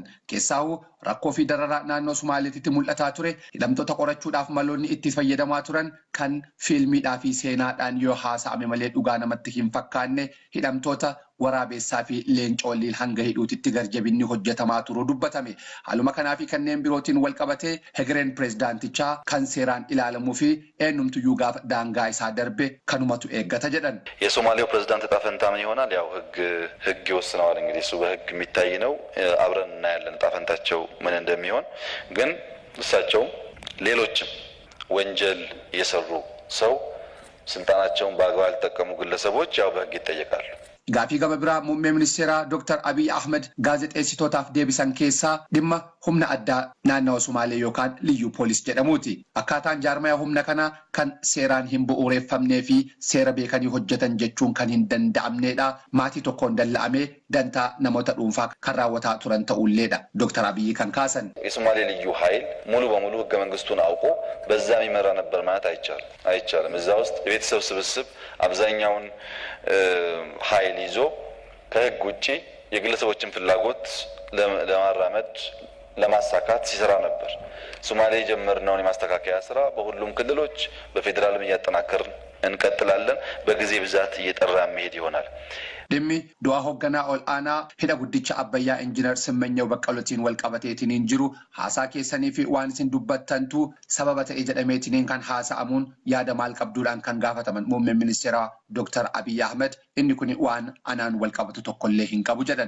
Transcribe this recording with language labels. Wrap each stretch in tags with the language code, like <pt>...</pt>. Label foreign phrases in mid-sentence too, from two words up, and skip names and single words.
<om>Keessaawuu rakkoo fi dararaa naannoo Sumaaleetitti mul'ataa ture hidhamtoota qorachuudhaaf maloonni itti fayyadamaa turan kan fiilmiidhaa fi seenaadhaan yoo haasa'ame malee dhugaa namatti hin fakkaanne hidhamtoota waraabessaa fi leencoolliin hanga hidhuutitti garjabinni hojjetamaa turuu dubbatame. Haaluma kanaa fi kanneen birootiin wal qabatee hegereen pirezidaantichaa kan seeraan ilaalamuu fi eenyumtuyyuu gaafa daangaa isaa darbe kanumatu eeggata jedhan.</om> <am>የሶማሌው ፕሬዝዳንት ዕጣ ፈንታ ምን ይሆናል? ያው ህግ ይወስነዋል። እንግዲህ እሱ በህግ የሚታይ ነው። አብረን እናያለን ዕጣ ፈንታቸው ምን እንደሚሆን። ግን እሳቸው ሌሎችም ወንጀል የሰሩ ሰው ስልጣናቸውን በአግባብ ያልተጠቀሙ ግለሰቦች ያው በህግ ይጠየቃሉ።</am> <om>Gaafii gama biraa muummee ministeeraa Dr. Abiyi Ahmad gaazexeessitootaaf deebisan keessaa dhimma humna addaa naannawaa Sumaalee yookaan liyyuu poolis jedhamuuti. Akkaataan jaarmaya humna kanaa kan seeraan hin bu'uureffamnee fi seera beekanii hojjetan jechuun kan hin danda'amneedha. Maatii tokkoon dalla'amee dantaa namoota dhuunfaa kan raawwataa turan ta'ulleedha. Dr. Abiyi kan kaasan.</om> <am>የሶማሌ ልዩ ኃይል ሙሉ በሙሉ ህገ መንግስቱን አውቆ በዛ የሚመራ ነበር ማለት አይቻልም። እዛ ውስጥ የቤተሰብ ስብስብ አብዛኛውን ኃይል ይዞ ከህግ ውጪ የግለሰቦችን ፍላጎት ለማራመድ ለማሳካት ሲሰራ ነበር። ሶማሌ ጀመርነውን የማስተካከያ ስራ በሁሉም ክልሎች በፌደራልም እያጠናከርን እንቀጥላለን። በጊዜ ብዛት እየጠራ መሄድ ይሆናል።</am> <om>Dhimmi du'a hoogganaa ol aanaa hidha guddicha Abbayyaa Injiinar Simmanyaw Baqqalootiin wal qabateetiin jiru haasaa keessanii fi waan isin dubbattantu sababa ta'e jedhameetiin kan haasa'amuun yaada maal qabduudhaan kan gaafataman muummeen ministeeraa Dr. Abiyi Ahmad inni kun waan anaan wal qabatu tokkollee hin qabu jedhan.</om>